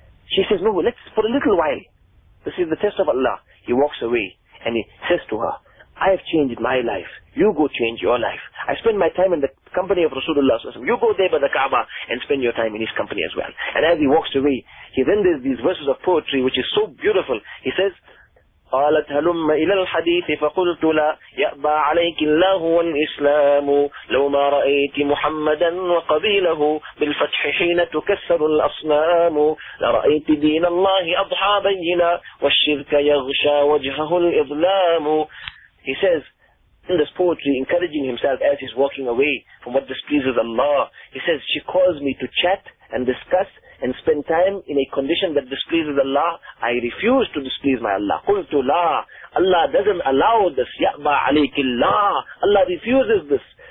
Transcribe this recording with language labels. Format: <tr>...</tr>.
<en>She says, no, let's, for a little while. This is the test of Allah. He walks away and he says to her, I have changed my life. You go change your life. I spend my time in the company of Rasulullah. You go there by the Kaaba and spend your time in his company as well. And as he walks away, he renders these verses of poetry, which is so beautiful. He says,</en> <ar>قالت هلم إلى الحديث فقلت لا يأبى عليك الله والإسلام لو ما رأيت محمدا وقبيله بالفتح حين تكسر الأصنام لرأيت دين الله أضحى بينا والشرك يغشى وجهه الإظلام.</ar> <en>He says in this poetry, encouraging himself as he's walking away from what displeases Allah, he says, she caused me to chat and discuss and spend time in a condition that displeases Allah, I refuse to displease my Allah.</en> <ar>قُلْتُ لَا</ar> <en>Allah doesn't allow this.</en> <ar>يَأْبَى عَلَيْكِ اللَّهِ</ar> <en>Allah refuses this.</en>